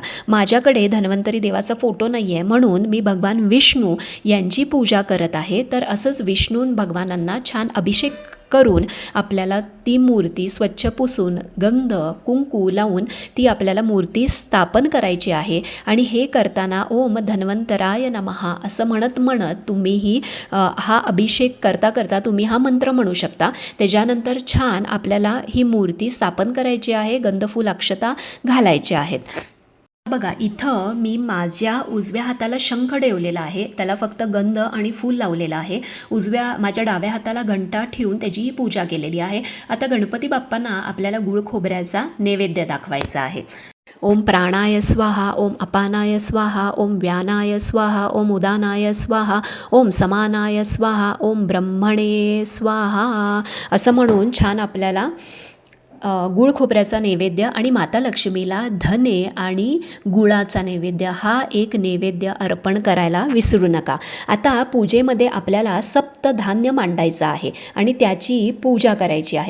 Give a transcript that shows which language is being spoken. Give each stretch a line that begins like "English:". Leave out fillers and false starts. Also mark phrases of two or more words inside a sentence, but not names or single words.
Marathi: माझ्याकडे धन्वंतरी देवाचा फोटो नाही आहे म्हणून मी भगवान विष्णू यांची पूजा करत आहे. तर असंच विष्णू भगवानांना छान अभिषेक करून आपल्याला ती मूर्ती स्वच्छ पुसून गंध कुंकू लावून ती आपल्याला मूर्ती स्थापन करायची आहे. आणि हे करताना
Sanskrit: ओम धन्वंतराय नमः
Marathi: असं म्हणत म्हणत तुम्हीही हा अभिषेक करता करता तुम्ही हा मंत्र म्हणू शकता. त्याच्यानंतर छान आपल्याला ही मूर्ती स्थापन करायची आहे. गंध, फूल, अक्षता घालायचे आहेत. बघा इथं मी माझ्या उजव्या हाताला शंख ठेवलेला आहे, त्याला फक्त गंध आणि फूल लावलेलं आहे. माझ्या डाव्या हाताला घंटा ठेवून त्याचीही पूजा केलेली आहे. आता गणपती बाप्पांना आपल्याला गुळ खोबऱ्याचा नैवेद्य दाखवायचा आहे.
Sanskrit: ओम प्राणाय स्वाहा, ओम अपानाय स्वाहा, ओम व्यानाय स्वाहा, ओम उदानाय स्वाहा, ओम समानाय स्वाहा, ओम ब्रह्मणे स्वाहा
Marathi: असं म्हणून छान आपल्याला गुळ खोबऱ्याचा नैवेद्य आणि माता लक्ष्मीला धने आणि गुळाचा नैवेद्य हा एक नैवेद्य अर्पण करायला विसरू नका. आता पूजेमध्ये आपल्याला सप्तधान्य मांडायचं आहे आणि त्याची पूजा करायची आहे.